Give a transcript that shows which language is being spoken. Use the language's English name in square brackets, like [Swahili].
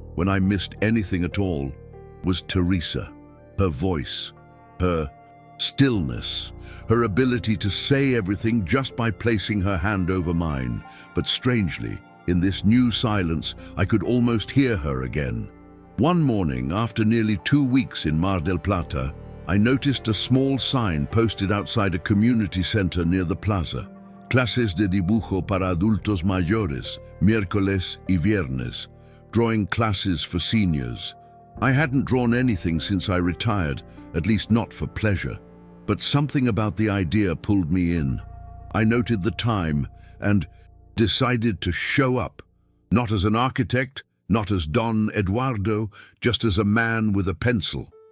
[English] when I missed anything at all, was Teresa. Her voice, her stillness, her ability to say everything just by placing her hand over mine. But strangely, in this new silence, I could almost hear her again. One morning, after nearly 2 weeks in Mar del Plata, I noticed a small sign posted outside a community center near the plaza. [Spanish] Clases de dibujo para adultos mayores, miércoles y viernes. [English] Drawing classes for seniors. I hadn't drawn anything since I retired, at least not for pleasure. But something about the idea pulled me in. I noted the time and decided to show up. Not as an architect, not as Don Eduardo, just as a man with a pencil.